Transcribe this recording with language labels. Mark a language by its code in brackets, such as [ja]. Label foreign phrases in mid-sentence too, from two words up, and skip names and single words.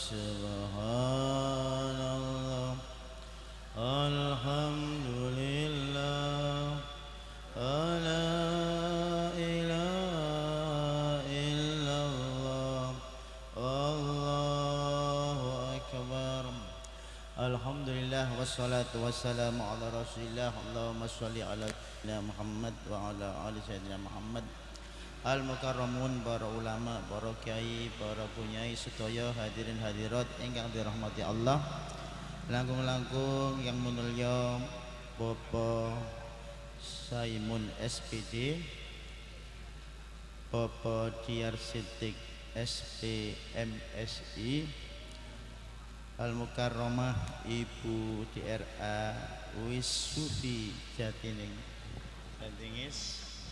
[ar] سبحان الله الحمد لله لا إله إلا الله والله أكبر. الحمد لله والصلاة والسلام على رسول الله. اللهم صل على سيدنا محمد وعلى آل سيدنا محمد. المكرمون, [jv] para ulama, para kiai, para punyai sedaya [ar] الحاضرين الحاضرات [jv] ingkang dirahmati Allah. [id] Langkung-langkung yang mulia Bapak Saimun SPD, Bapak Diyar Siddiq SPMSI, [ar] المكرمة [id] Ibu DRA Wisufi Jatining Jantingis,